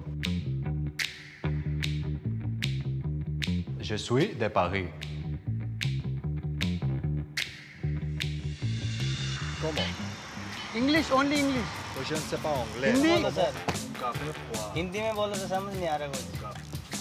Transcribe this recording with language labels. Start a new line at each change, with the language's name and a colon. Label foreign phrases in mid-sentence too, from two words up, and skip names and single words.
French: Je suis de Paris. Comment?
English: English, only English.
French: तो je ne sais pas anglais.
Hindi: हिंदी बोलो सर। हिंदी में बोलो तो समझ नहीं आ रहा कुछ।